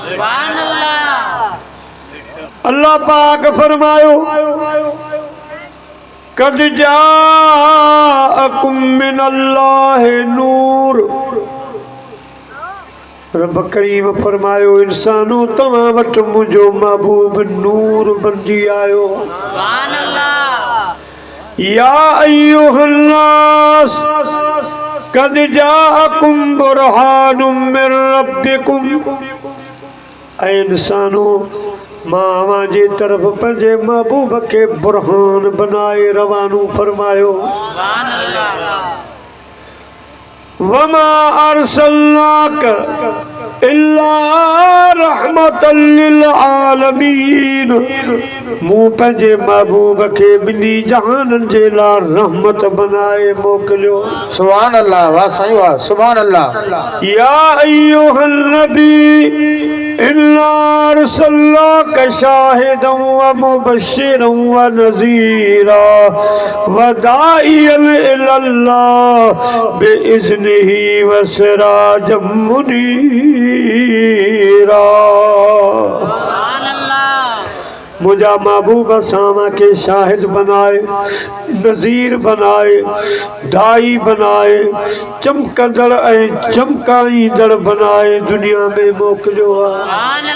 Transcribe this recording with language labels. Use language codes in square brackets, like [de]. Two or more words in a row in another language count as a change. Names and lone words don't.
[sd] अल्लाह पाक फरमायो [ar] قد جاءكم من الله نور. [sd] रब करीम फरमायो इंसानो तव्हां वटि मुंहिंजो महबूब नूर बणिजी आयो। [ar] يا أيها الناس قد جاءكم برهان من ربكم. [sd] ऐ इंसानो मां जे तरफ पंहिंजे महबूब के बुरहान बनाए रवानो फरमायो। [ar] وما أرسلناك إلا رحمة للعالمين. [sd] मूं पंहिंजे महबूब के ॿिन्ही जहाननि जे लाइ रहमत बनाए मोकिलियो। [ar] سبحان الله [sd] वाह साईं वाह [ar] سبحان الله. يا أيها النبي إنا أرسلناك شاهدا ومبشرا ونذيرا وداعيا إلى الله بإذنه وسراجا منيرا. [sd] मुझा महबूब सामा के शाहिद बनाए नज़ीर बनाए दाई बनाए चमकंदड़ ऐं चमकाईंदड़ बनाए दुनिया में मोकिलियो आहे।